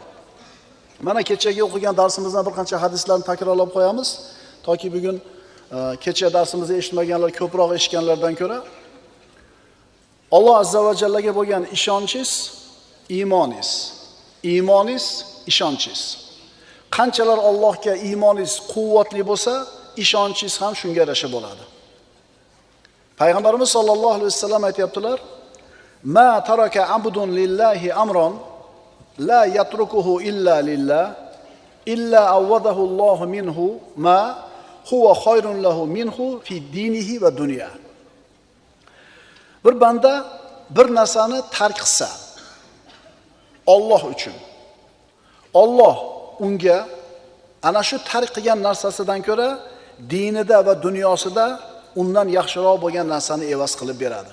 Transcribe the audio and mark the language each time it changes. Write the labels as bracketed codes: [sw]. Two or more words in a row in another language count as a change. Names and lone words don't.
[uz] Mana kechagi o'qigan darsimizdan bir qancha hadislarni takrorlab qo'yamiz, toki bugun kecha darsimizni eshitmaganlar ko'proq eshitganlardan ko'ra Alloh azza va jallaga bo'lgan ishonchingiz iymoningiz, iymoningiz ishonchingiz. Qanchalar Allohga iymoningiz quvvatli bo'lsa, ishonchingiz ham shunga yarasha bo'ladi. Payg'ambarimiz [ar] صلى الله عليه وسلم [uz] aytibdilar: [ar] "ما ترك عبد لله أمرا لا يتركه إلا لله إلا عوضه الله منه ما هو خير له منه في دينه ودنيا." [uz] Bir banda bir narsani tark qilsa Alloh uchun, Alloh unga ana shu tark qilgan narsasidan ko'ra dinida va dunyosida undan yaxshiroq bo'lgan narsani evaz qilib beradi.